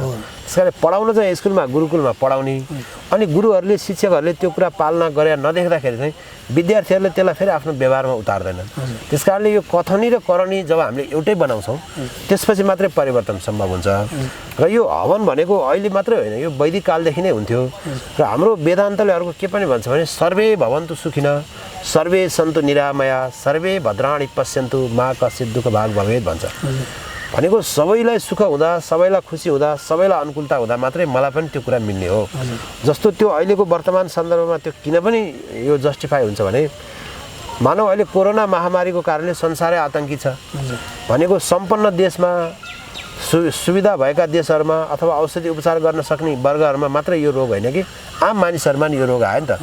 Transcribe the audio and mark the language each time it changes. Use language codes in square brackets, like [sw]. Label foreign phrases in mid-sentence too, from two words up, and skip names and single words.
[ne] त्यस कारण पढाउन चाहिँ स्कुलमा गुरुकुलमा पढाउने अनि गुरुहरूले शिक्षकहरूले त्यो कुरा पालना गरे नदेख्दाखेरि चाहिँ विद्यार्थीहरूले त्यसलाई फेरि आफ्नो व्यवहारमा उतार्दैनन्। त्यस कारणले यो कथनी र करणी जब हामीले एउटै बनाउँछौँ त्यसपछि मात्रै परिवर्तन सम्भव हुन्छ। र यो हवन भनेको अहिले मात्रै होइन, यो वैदिक कालदेखि नै हुन्थ्यो र हाम्रो वेदान्तले अर्को के पनि भन्छ भने [sa] सर्वे भवन्तु सुखिनः सर्वे सन्तु निरामया सर्वे भद्राणि पश्यन्तु मा कश्चित् दुःख भाग भवेत् [ne] भन्छ। भनेको सबैलाई सुख हुँदा सबैलाई खुसी हुँदा सबैलाई अनुकूलता हुँदा मात्रै मलाई पनि त्यो कुरा मिल्ने हो। जस्तो त्यो अहिलेको वर्तमान सन्दर्भमा त्यो किन पनि यो जस्टिफाई हुन्छ भने मानव अहिले कोरोना महामारीको कारणले संसारै आतङ्की छ भनेको सम्पन्न देशमा सुविधा भएका देशहरूमा अथवा औषधि उपचार गर्न सक्ने वर्गहरूमा मात्रै यो रोग होइन कि आम मानिसहरूमा नि यो रोग आयो नि त।